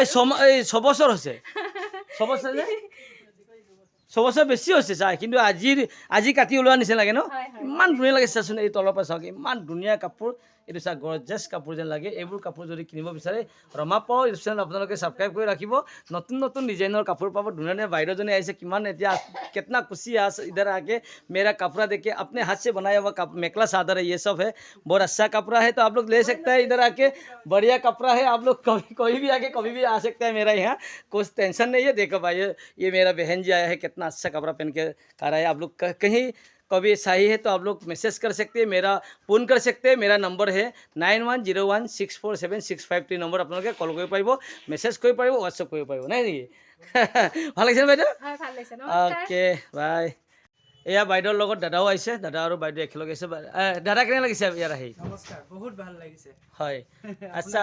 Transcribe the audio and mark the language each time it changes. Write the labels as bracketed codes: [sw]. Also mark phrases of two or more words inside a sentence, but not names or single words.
[as] এই 6 বছৰ হৈছে 6 বছৰ যে 6 বছৰ বেছি হৈছে চাই কিন্তু আজি কাটি ওলোৱা নিচিনা লাগে ন ইমান ধুনীয়া লাগে চাচোন এই তলৰ পৰা চাওক ইমান ধুনীয়া কাপোৰ এইটো চাওক গৰ্জাছ কাপোৰ যেন লাগে এইবোৰ কাপোৰ যদি কিনিব বিচাৰে ৰমা পাওঁ ইউটিউব চেনেল আপোনালোকে ছাবস্ক্ৰাইব কৰি ৰাখিব নতুন ডিজাইনৰ কাপোৰ পাব ধুনীয়া বাইদেউজনী আহিছে কিমান এতিয়া [hi] कितना खुशी है इधर आके मेरा कपड़ा देखिए अपने हाथ से बनाया हुआ मेखला चादर है ये सब है बहुत अच्छा कपड़ा है तो आप लोग ले सकते हैं इधर आके बढ़िया कपड़ा है आप लोग कोई भी आके कभी भी आ सकते हैं मेरा यहाँ कुछ टेंशन नहीं है देखो भाई ये मेरा बहन जी आया है कितना अच्छा कपड़ा पहन के आ रहा है आप लोग कहीं कभी चाहिए है तो आप लोग मैसेज कर सकते हैं, मेरा फोन कर सकते हैं। मेरा नंबर है [as] 9101647653 নম্বৰ আপোনালোকে কল কৰিব পাৰিব, মেছেজ কৰিব পাৰিব, হোৱাটছএপ কৰিব পাৰিব, নাই নেকি? ভাল লাগিছে বাইদেউ? হয় ভাল লাগিছে নমস্কাৰ অ'কে বাই। এয়া বাইদেউৰ লগত দাদাও আহিছে, দাদা আৰু বাইদেউ একেলগে আছে। দাদা কেনে লাগিছে ইয়াত আহি? নমস্কাৰ, বহুত ভাল লাগিছে। হয় আচ্ছা